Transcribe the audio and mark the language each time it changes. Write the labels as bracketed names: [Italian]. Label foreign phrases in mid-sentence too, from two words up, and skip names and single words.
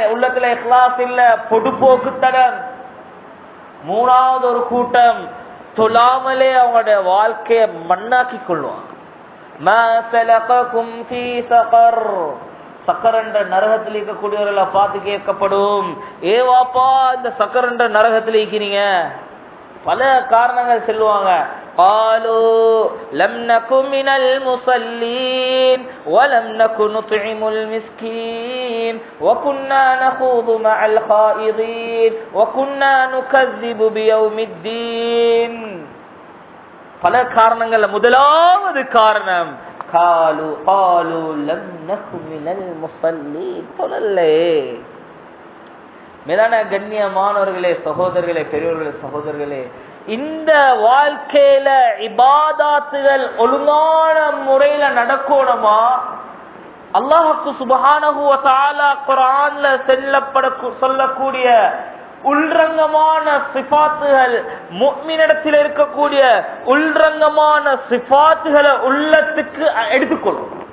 [Tamil] உள்ளத்துல இஹ்லாஸ் இல்ல, பொடுபோக்குத்தனம். மூணாவது ஒரு கூட்டம் தொழாமலே அவங்களுடைய வாழ்க்கையை மண்ணாக்கி கொள்வாங்க. [Arabic] ما سلككم في سقر, [Tamil] சக்கர் என்ற நரகத்தில் இருக்கக்கூடியவர்களை பார்த்து கேட்கப்படும், ஏ வாப்பா இந்த சக்கர் என்ற நரகத்தில் இருக்கிறீங்க? பல காரணங்கள் சொல்லுவாங்க. [Arabic] قالوا لم نكن من المصلين ولم نكن نطعم المسكين وكنا نخوض مع الخائضين وكنا نكذب بيوم الدين. [Tamil] பல காரணங்கள். முதலாவது காரணம் [Arabic] قالوا لم نكن من المصلين. [Tamil] தொழலே. மேலான கண்ணியமானவர்களே, சகோதரர்களே, பெரியோர்களே, சகோதரர்களே, இந்த வாழ்க்கையில இபாதாத்துகள் ஒழுங்கான முறையில நடக்கணுமா? [Arabic] الله سبحانه وتعالى [Tamil] குர்ஆன்ல சொல்லக்கூடிய உள்ரங்கமான சிஃபாத்துகள், முஃமினிடத்தில் இருக்கக்கூடிய உள்ரங்கமான சிஃபாத்துகளை உள்ளத்துக்கு எடுத்துக்கொள்ளும்.